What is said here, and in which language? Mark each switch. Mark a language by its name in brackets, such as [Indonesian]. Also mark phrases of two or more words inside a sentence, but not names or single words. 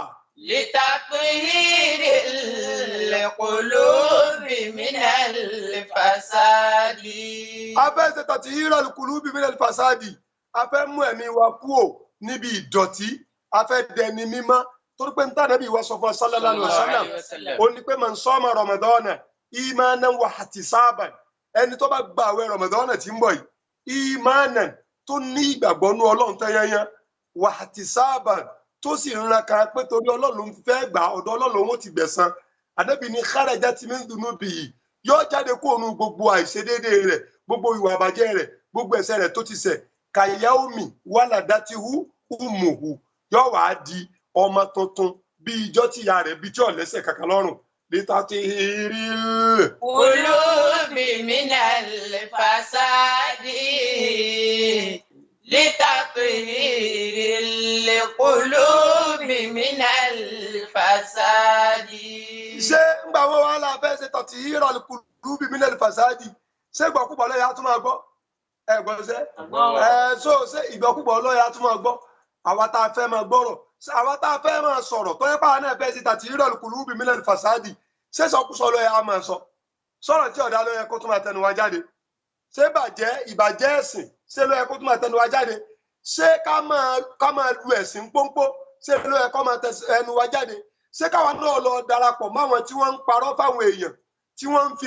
[Arabic] لتطهير القلوب من الفساد. [Yoruba] a fẹ́ ṣe [Arabic] تطهير القلوب من الفساد [Yoruba] a fẹ́ mú ẹ̀mí wa kúrò níbi ìdọ̀tí a fẹ́ dẹni mímọ́ torí pé níta Nábì wa sọ fún [Arabic] صلى الله عليه [Yoruba] wasallam ó ní pé [Arabic] من صام رمضان إيمانا واحتسابا [Yoruba] ẹni tó bá gba àwẹ̀ Ramadan tí ń bọ̀ yìí imanan tó ní ìgbàgbọ́ nú Ọlọ́run tẹ́yẹ́yẹ́ [Arabic] واحتسابا [Yoruba] tó sì ń rankan pé torí Ọlọ́run fẹ́ gbà ọ̀dọ̀ Ọlọ́run ó ti gbẹ̀san Ànábì ní [Arabic] خرجت من ذنوبه [Yoruba] yóò jáde kó nu gbogbo àìṣedéédé rẹ̀ gbogbo ìwà àbàjẹ́ rẹ̀ gbogbo ẹ̀ṣẹ̀ rẹ̀ tó ti ṣẹ̀ [Arabic] كيوم ولدته أمه [Yoruba] yóò wá di ọmọ tuntun bí ijọ́ tí ìyá rẹ̀ bí tí ò lẹ́ṣẹ̀ kankan lọ́rùn لتطهير [Arabic] القلوب من الفساد. لتطهير القلوب من الفساد. [Yoruba] ṣé ńgbà wo wá la fẹ́ ṣe [Arabic] تطهير القلوب من الفساد [Yoruba] ṣé ìgbọ́kúgbọ́ lọ́yà tún máa gbọ́ ẹ̀gbọ́n ṣe so ṣé ìgbọ́kúgbọ́ lọ́yà tún máa gbọ́ àwa tá a fẹ́ máa gbọ́rọ̀ àwa tá a fẹ́ máa sọ̀rọ̀ tó yẹ pé àwọn náà fẹ́ ṣe [Arabic] تطهير القلوب من الفساد [Yoruba] ṣé sọkúsọ ló yẹ a máa sọ sọ̀rọ̀ tí ọ̀dà ló yẹ kó tún máa tẹnu wa jáde ṣé ìbàjẹ́ ẹ̀sìn ṣé ló yẹ kó tún máa tẹnu wa jáde ṣé ká máa lu ẹ̀sìn pọ́npọ́ ṣé ló yẹ kó máa tẹnu wa jáde ṣé káwa náà lọ darapọ̀ máwọn tí wọ́n ń parọ́ fáwọn èèyàn tí wọ́n ń fi